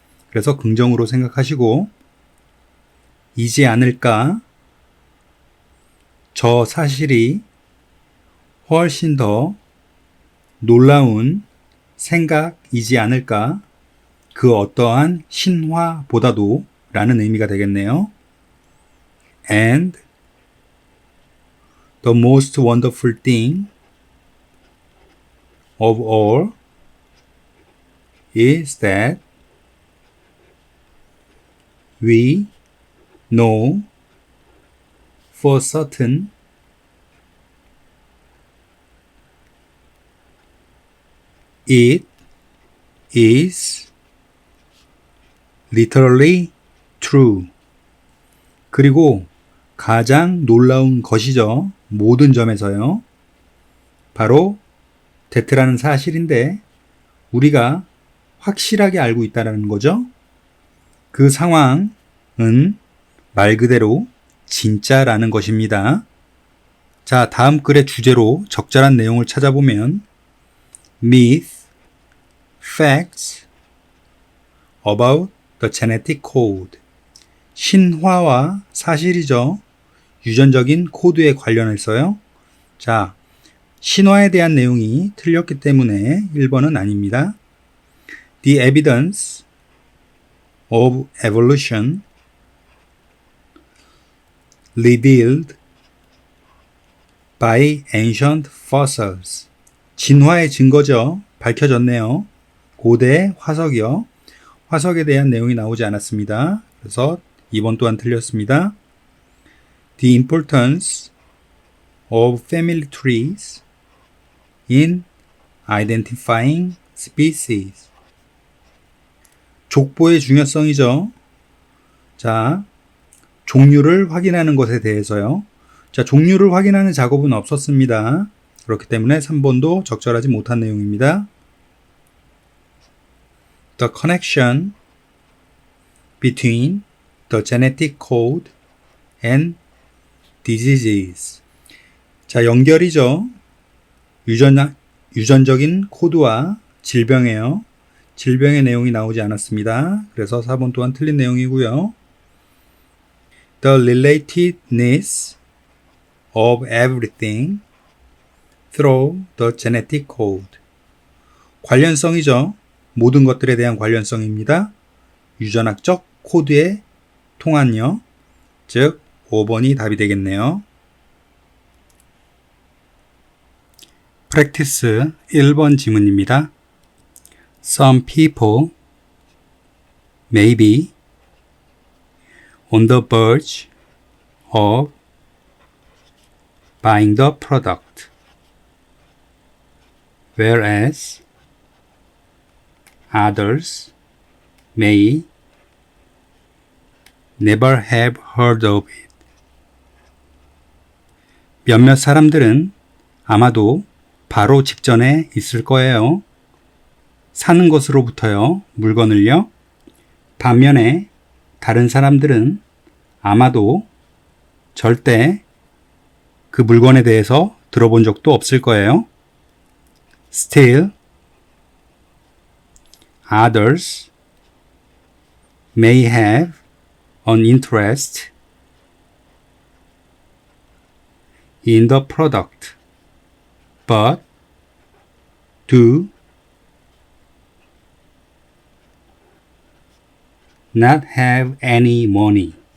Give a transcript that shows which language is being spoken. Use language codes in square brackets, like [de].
[ko] 그래서 긍정으로 생각하시고 이지 않을까? 저 사실이 훨씬 더 놀라운 생각이지 않을까? 그 어떠한 신화보다도 라는 의미가 되겠네요. [en] And the most wonderful thing of all is that we know for certain it is literally true. [ko] 그리고 가장 놀라운 것이죠. 모든 점에서요. 바로 that라는 사실인데 우리가 확실하게 알고 있다는 거죠. 그 상황은 말 그대로 진짜라는 것입니다. 자, 다음 글의 주제로 적절한 내용을 찾아보면 [en] myth, facts about the genetic code. [ko] 신화와 사실이죠. 유전적인 코드에 관련해서요. 자, 신화에 대한 내용이 틀렸기 때문에 1번은 아닙니다. [en] The evidence of evolution revealed by ancient fossils. [ko] 진화의 증거죠. 밝혀졌네요. 고대 화석이요. 화석에 대한 내용이 나오지 않았습니다. 그래서 2번 또한 틀렸습니다. [en] The importance of family trees in identifying species. [ko] 족보의 중요성이죠. 자, 종류를 확인하는 것에 대해서요. 자, 종류를 확인하는 작업은 없었습니다. 그렇기 때문에 3번도 적절하지 못한 내용입니다. [en] The connection between the genetic code and diseases. [ko] 자, 연결이죠. 유전적인 코드와 질병이에요. 질병의 내용이 나오지 않았습니다. 그래서 4번 또한 틀린 내용이고요. [en] The relatedness of everything through the genetic code. [ko] 관련성이죠. 모든 것들에 대한 관련성입니다. 유전학적 코드의 통한요. 즉 5번이 답이 되겠네요. 프랙티스 1번 지문입니다. [en] Some people may be on the verge of buying the product, whereas others may never have heard of it. [ko] 몇몇 사람들은 아마도 바로 직전에 있을 거예요. 사는 것으로부터요, 물건을요. 반면에 다른 사람들은 아마도 절대 그 물건에 대해서 들어본 적도 없을 거예요. [en] Still, others may have an interest in the product, but do not have any money.